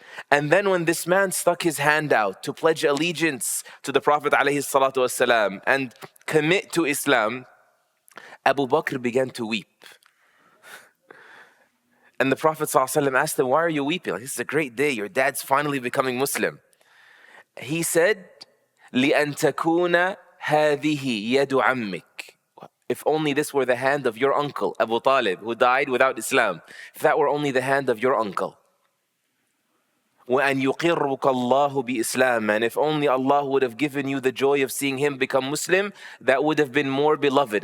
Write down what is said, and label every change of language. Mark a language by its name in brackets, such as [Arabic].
[English] And then when this man stuck his hand out to pledge allegiance to the Prophet ﷺ and commit to Islam, Abu Bakr began to weep. And the Prophet ﷺ asked him, why are you weeping? This is a great day. Your dad's finally becoming Muslim. He said, [Arabic] لِأَن تَكُونَ هَذِهِ يَدُ عَمِّكِ. [English] If only this were the hand of your uncle, Abu Talib, who died without Islam. If that were only the hand of your uncle. [Arabic] وَأَنْ يُقِرُّكَ اللَّهُ بِإِسْلَامٍ. [English] And if only Allah would have given you the joy of seeing him become Muslim, that would have been more beloved.